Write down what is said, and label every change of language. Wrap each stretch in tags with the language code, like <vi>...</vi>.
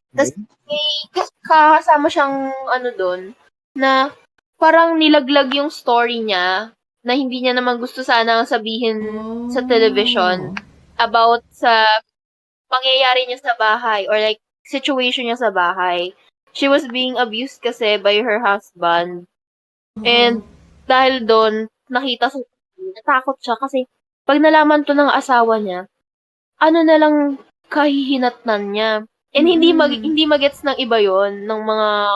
<tl>Tapos, may kasama siyang, doon, na parang nilaglag yung story niya, na hindi niya naman gusto sana sabihin sa television about sa pangyayari niya sa bahay</tl> <en>or like situation</en> <tl>niya sa bahay.</tl> <en>She was being abused</en> <tl>kasi</tl> <en>by her husband.</en> <tl>And dahil doon, nakita sa natakot siya kasi pag nalaman to ng asawa niya, ano na lang kahihinatnan niya. And hindi magets ng iba yon ng mga</tl>